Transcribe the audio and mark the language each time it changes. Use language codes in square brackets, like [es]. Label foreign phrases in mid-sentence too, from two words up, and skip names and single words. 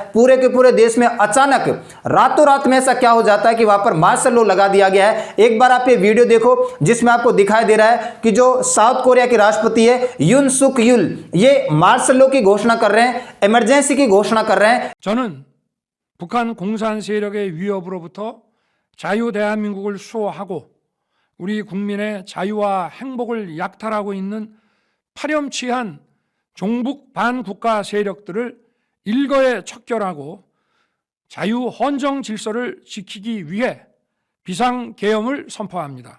[hi] पूरे के पूरे देश में अचानक रातों रात में ऐसा क्या हो जाता है कि वहां पर [en] martial law [hi] लगा दिया गया है। एक बार आप ये वीडियो देखो जिसमें आपको दिखाई दे रहा है कि जो साउथ कोरिया के राष्ट्रपति है यून सुक यूल, ये [en] martial law [hi] की घोषणा कर रहे हैं, इमरजेंसी की घोषणा कर रहे हैं। [ko] 저는 북한 공산 세력의 위협으로부터 자유 대한민국을 수호하고 우리 국민의 자유와 행복을 약탈하고 있는 파렴치한 종북 반국가 세력들을 일거에 척결하고 자유 헌정 질서를 지키기 위해 비상계엄을 선포합니다.